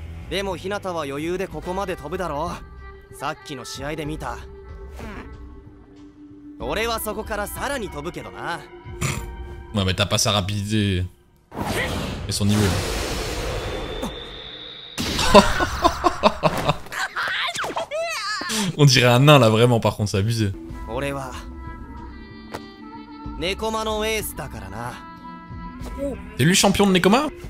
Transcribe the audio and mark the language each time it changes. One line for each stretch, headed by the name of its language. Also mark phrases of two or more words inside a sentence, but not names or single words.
Japanese: でも日向は余裕でここまで飛ぶだろう。さっきの試合で見た。俺はそこからさらに飛ぶけどな。
French: Ouais, mais t'as pas sa rapidité et son niveau. On dirait un nain là, vraiment, par contre, c'est abusé. T'es lui champion de Nekoma?